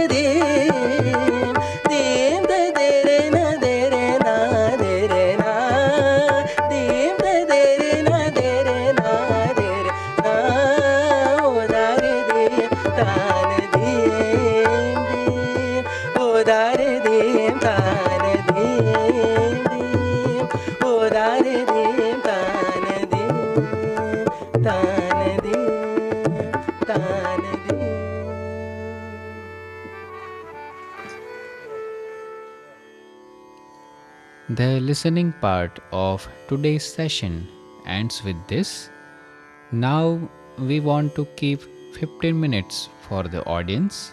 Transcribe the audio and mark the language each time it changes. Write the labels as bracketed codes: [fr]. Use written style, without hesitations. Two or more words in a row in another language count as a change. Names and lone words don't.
[en] dim, dim dadere na dere na dere na, dim dadere na dere na dere na, udare dim tane dim dim, udare dim tane dim dim, udare dim tane dim tane dim tane dim. The listening part of today's session ends with this. Now we want to keep 15 minutes for the audience.